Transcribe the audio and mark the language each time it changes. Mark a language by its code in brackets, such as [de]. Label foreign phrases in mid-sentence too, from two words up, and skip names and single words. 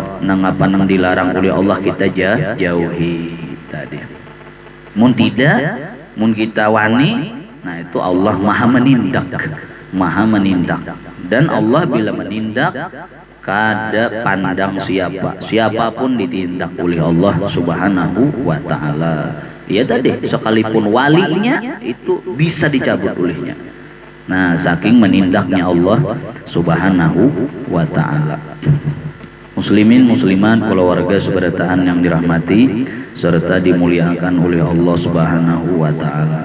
[bjn] Nang apa nang dilarang oleh Allah kita jauhi tadi. Mun tidak, mun kita wani, nah itu Allah maha menindak, dan Allah bila menindak kada pandang siapapun ditindak oleh Allah [ar] Subhanahu wa taala. [id] Ya tadi sekalipun walinya itu bisa dicabut olehnya. Nah, saking menindaknya Allah [ar] Subhanahu wa taala. [id] Muslimin muslimat keluarga seberataan yang dirahmati serta dimuliakan oleh Allah [ar] Subhanahu wa taala.